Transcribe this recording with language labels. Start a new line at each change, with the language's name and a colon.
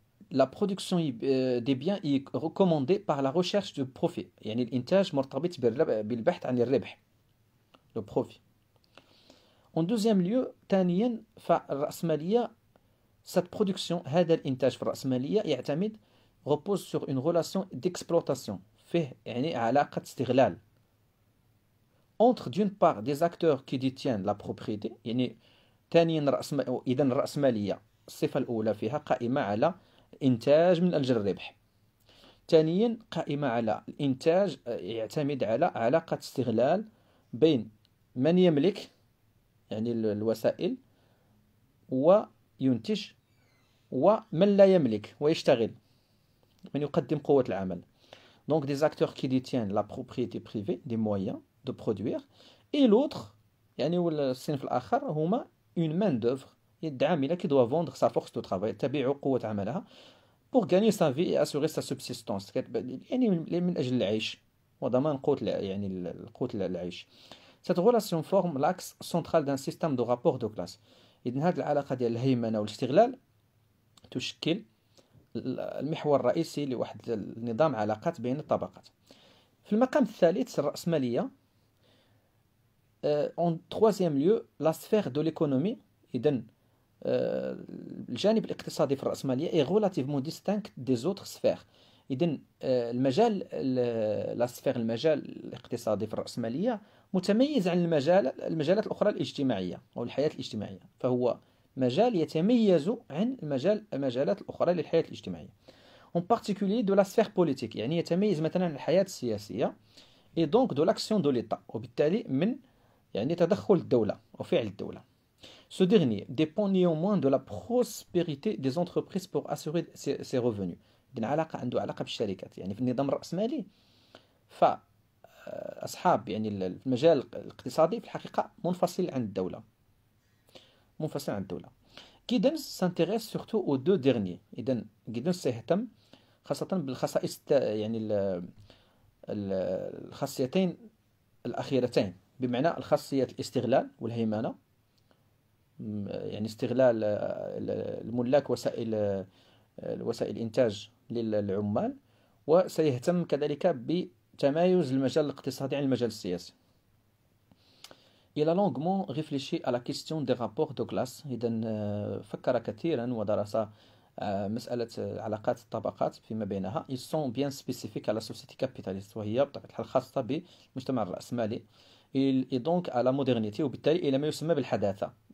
French: La production des biens est recommandée par la recherche de profit،
Arabic: يعني الإنتاج مرتبط بالبحث عن الربح،
French: le profit. En deuxième lieu،
Arabic: ثانيا فالرأسمالية
French: cette production،
Arabic: هذا الإنتاج في الرأسمالية يعتمد
French: repose sur une relation d'exploitation،
Arabic: فيه يعني علاقة استغلال
French: entre d'une part des acteurs qui détiennent la propriété،
Arabic: يعني ثانيا إذن الرأسمالية الصفة الأولى فيها قائمة على إنتاج من أجل الربح، ثانيا قائمة على الإنتاج يعتمد على علاقة استغلال بين من يملك يعني الوسائل وينتج، ومن لا يملك ويشتغل، من يقدم قوة العمل.
French: Donc des acteurs qui détiennent la propriété privée des moyens de produire، et l'autre
Arabic: يعني الصنف الآخر هما
French: une main d'œuvre،
Arabic: العاملة
French: qui doit vendre sa force de travail،
Arabic: تبيع قوة عملها
French: pour gagner sa vie et assurer sa subsistance،
Arabic: يعني من أجل العيش وضمان قوت يعني قوت العيش.
French: Cette relation forme l'axe central d'un système de rapport de classe.
Arabic: إذن هذه العلاقة ديال الهيمنة والاستغلال تشكل المحور الرئيسي لواحد النظام علاقات بين الطبقات. في المقام الثالث الرأسمالية.
French: En troisième lieu la sphère de l'économie.
Arabic: إذن الجانب الاقتصادي في الرأسمالية
French: est relativement distinct des autres sphères.
Arabic: إذن المجال الاقتصادي في الرأسمالية متميز عن المجالات الأخرى الاجتماعية أو الحياة الاجتماعية، فهو مجال يتميز عن المجالات الأخرى للحياة الاجتماعية.
French: En particulier de la sphère politique،
Arabic: يعني يتميز مثلا عن الحياة السياسية،
French: et donc de l'action de l'État،
Arabic: وبالتالي من يعني تدخل الدولة وفعل الدولة.
French: Ce dernier dépend néanmoins de la prospérité des entreprises pour assurer ses revenus.
Arabic: عنده علاقة بالشركات، يعني في النظام الرأسمالي فأصحاب يعني المجال الاقتصادي في الحقيقة منفصل عن الدولة.
French: Giddens s'intéresse surtout aux deux derniers.
Arabic: إذن Giddens سيهتم خاصة بالخصائص يعني الخاصيتين الأخيرتين، بمعنى الخاصية الاستغلال والهيمنة، يعني استغلال الملاك وسائل الإنتاج للعمال، وسيهتم كذلك بتمايز المجال الاقتصادي عن المجال السياسي.
French: Il a longuement réfléchi à la question des rapports de classe.
Arabic: إذن فكر كثيرا ودرس مسألة علاقات الطبقات فيما بينها.
French: Ils sont bien spécifiques à la société capitaliste،
Arabic: وهي بطبيعة الحال خاصة بالمجتمع الرأسمالي.
French: Et donc à la modernité،
Arabic: وبالتالي إلى ما يسمى بالحداثة.